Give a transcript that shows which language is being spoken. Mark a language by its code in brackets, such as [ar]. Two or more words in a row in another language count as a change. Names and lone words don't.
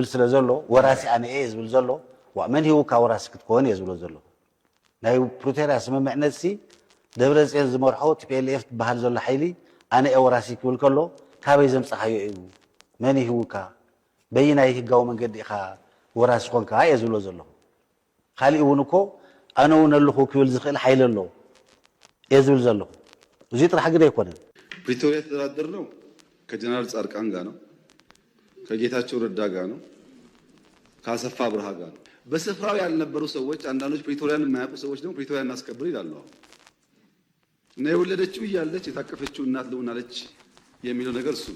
[ti] ስለ ዘሎ ወራሲ ኣነ እየ ዝብል ዘሎ መን ሂቡካ ወራሲ ክትኮን እየ ዝብሎ ዘሎ ናይ ፕሪቶርያ ስምምዕነት ሲ ደብረጽዮን ዝመርሖ ቲፒኤልኤፍ ትበሃል ዘሎ ሓይሊ ኣነ እየ ወራሲ ክብል ከሎ ካበይ ዘምፀኻዮ እዩ መን ሂቡካ በይናይ ህጋዊ መንገዲ ኢኻ ወራሲ ኮንካ እየ ዝብሎ ዘለኹ ካሊእ እውን እኮ ኣነ እውን ኣለኹ ክብል ዝኽእል ሓይሊ ኣሎ እየ ዝብል ዘለኹ እዚ ጥራሕ ግን ኣይኮነን [am] ፕሪቶሪያ የተደራደርነው ከጀነራል ጻድቃን ጋር ነው ከጌታቸው ረዳ ጋር ነው ከአሰፋ ብርሃ ጋር ነው በስፍራው ያልነበሩ ሰዎች አንዳንዶች ፕሪቶሪያን የማያውቁ ሰዎች ደግሞ ፕሪቶሪያን እናስከብር ይላሉ እና የወለደችው እያለች የታቀፈችው እናት ልሆናለች የሚለው ነገር እሱ